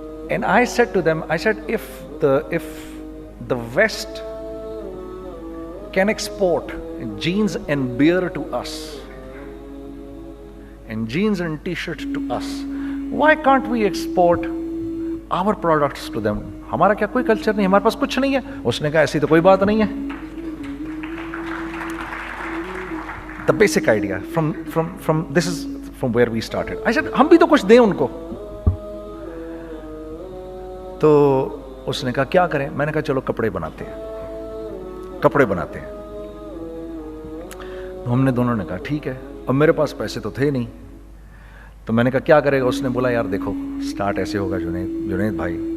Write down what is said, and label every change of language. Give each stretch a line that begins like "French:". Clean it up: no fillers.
English: And I said to them, I said, if the West can export jeans and beer to us, and jeans and t-shirt to us, why can't we export our products to them?
Urdu: ہمارا کیا کوئی culture نہیں, ہمارے پاس کچھ نہیں ہے. اس نے کہا ایسی تو کوئی بات نہیں ہے.
English: The basic idea from this is from where we started. I said,
Urdu: ہم بھی تو کچھ دیں ان کو. تو اس نے کہا کیا کریں. میں نے کہا چلو کپڑے بناتے ہیں. تو ہم نے دونوں نے کہا ٹھیک ہے. اب میرے پاس پیسے تو تھے نہیں, تو میں نے کہا کیا کرے گا. اس نے بولا یار دیکھو, سٹارٹ ایسے ہوگا جنید بھائی,